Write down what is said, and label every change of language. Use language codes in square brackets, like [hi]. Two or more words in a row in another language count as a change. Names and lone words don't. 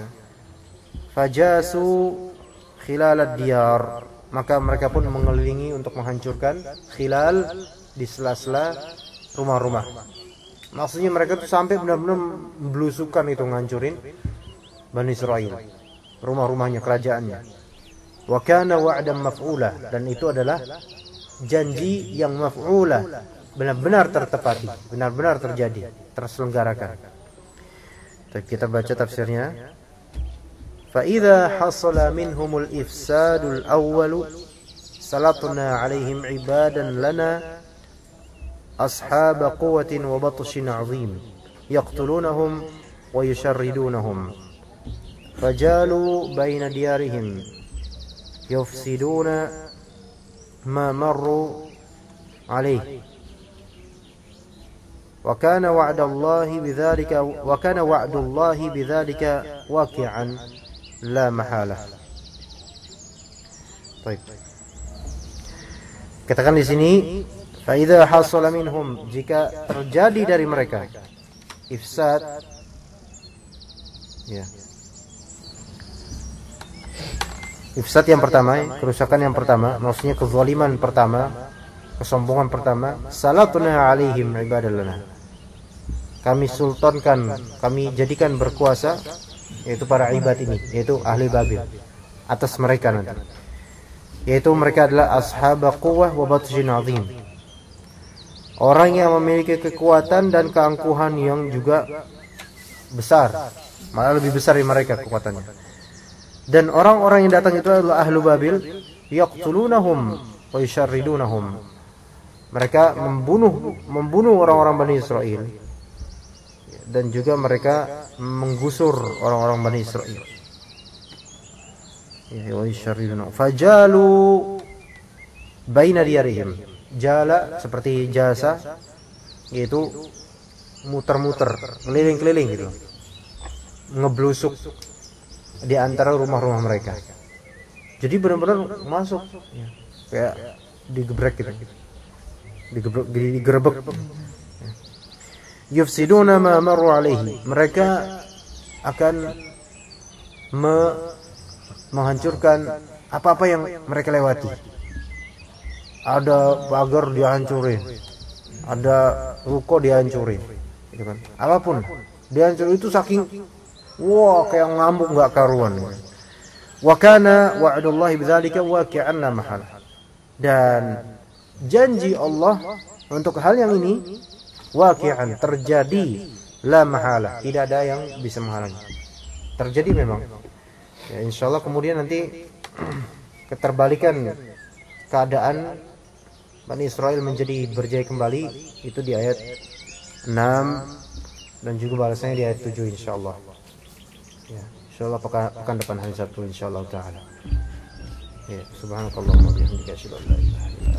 [ar] فجاسوا خلال الديار, [id] maka mereka pun mengelilingi untuk menghancurkan khilal, di sela-sela rumah-rumah. Maksudnya mereka tuh sampai benar-benar belusukan itu ngancurin Bani Israel, rumah-rumahnya, kerajaannya. [ar] وكان وعدا مفعولا, [id] dan itu adalah janji yang maf'ula, benar-benar tertepati, benar-benar terjadi, terselenggarakan. Kita baca tafsirnya. [ar] فإذا حصل منهم الإفساد الأول سلطنا عليهم عبادا لنا أصحاب قوة وبطش عظيم يقتلونهم ويشردونهم فجالوا بين ديارهم يفسدون ما مروا عليه وكان وعد الله بذلك واقعا لا محالة. [id] Baik. Katakan di sini, [ar] فإذا حصل منهم, [id] jika terjadi dari mereka ifsad, ya. Ifsad yang pertama, kerusakan yang pertama, maksudnya kezaliman pertama, kesombongan pertama, [ar] سلطنا عليهم عبادا لنا. [id] Kami sultankan, kami jadikan berkuasa yaitu para ibad ini, yaitu ahli Babil, atas mereka nanti. Yaitu mereka adalah [ar] أصحاب قوة وبطش عظيم. [id] Orang yang memiliki kekuatan dan keangkuhan yang juga besar, malah lebih besar dari mereka kekuatannya. Dan orang-orang yang datang itu adalah ahlu Babil, [ar] يقتلونهم ويشردونهم. [id] Mereka membunuh orang-orang Bani Israel, dan juga mereka menggusur orang-orang Bani Israel. [ar] ويشردونهم فجالوا بين ديارهم. [id] Jala seperti jasa, yaitu muter-muter, keliling-keliling gitu, ngeblusuk di antara rumah-rumah mereka. Jadi benar-benar masuk, ya, kayak digebrek gitu, digerebek. [ar] يفسدون ما مروا عليه. [id] Mereka akan menghancurkan apa-apa yang mereka lewati. Ada pagar dihancurin, ada ruko dihancurin, gitu kan. Apapun dihancurin itu saking kayak ngamuk nggak karuan. [ar] وكان وعد الله بذلك واقعا لا محالة. [id] Dan janji Allah untuk hal yang ini waqi'an, terjadi, [ar] لا محالة, [id] tidak ada yang bisa menghalangi. Terjadi memang. Ya, insyaallah kemudian nanti keterbalikan keadaan Bani Israel menjadi berjaya kembali itu di ayat 6 dan juga balasannya di ayat 7 insyaallah. Ya, insyaallah pekan depan hari Sabtu insyaallah taala. Ya, [ar] سبحانك اللهم وبحمدك أشهد أن لا إله إلا أنت